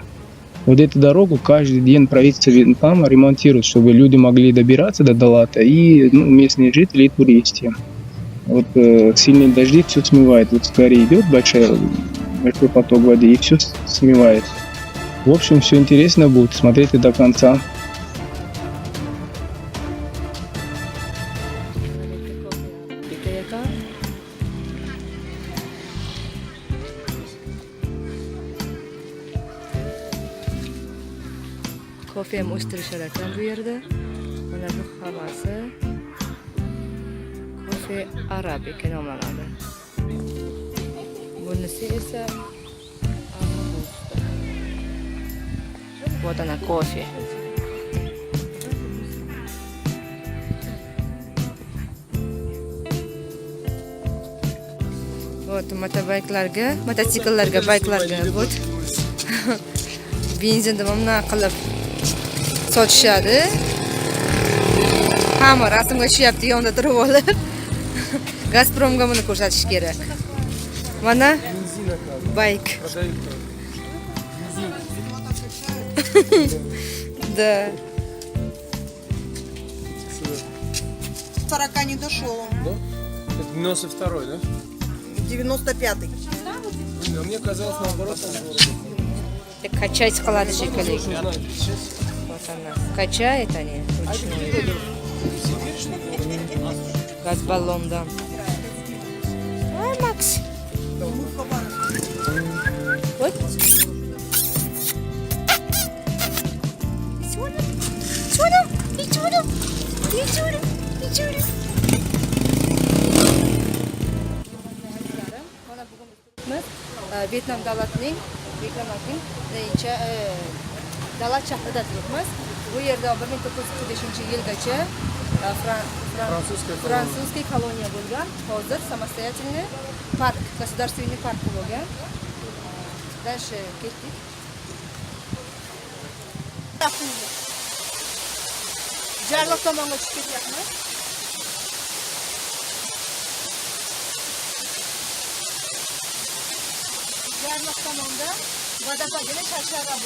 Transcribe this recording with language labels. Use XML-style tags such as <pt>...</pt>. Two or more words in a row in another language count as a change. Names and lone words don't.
<ru>Вот эту дорогу каждый день правительство Вьетнама ремонтирует, чтобы люди могли добираться до Далата, и местные жители и туристы. Вот сильные дожди все смывает. Вот скорее идет большой поток воды и все смывает. В общем, все интересно будет. Смотрите до конца.</ru> <uz>Kofe ham o'stirishar ekan bu yerda. Mana bu havasi kofe arabika nomlanadi. Bunisi esa</uz> <ru>вот она кофе.</ru> <uz>Вот mototsikllarga, bayklarga вот benzinda mana qilib sotishadi. Hamma rasmga tushyapti yonda turib olib. Gazpromga buni ko'rsatish kerak. Mana bayk.</uz> <ru>Да. 40 не дошел. Да? Это 92-й, да? 95-й. А мне казалось наоборот.</ru> <uz>Качать qiladi shekilli.</uz> <ru>Вот она. Качает они вручную.</ru> <uz>Gaz ballondan.</uz> <ru>Ay Max. Вот.</ru> <uz>Vyetnam davlatining Dalat shahrida turibmiz. Bu yerda 1945-yilgacha</uz> <ru>французский колония</ru> <uz>bo'lgan. Hozir samostoятельный park, государственный park bo'lgan. Dальше ketdik. Jarliq tomonga chiqib ketyapmiz. Jarliq tomonda vodopodga shashara bor.</uz>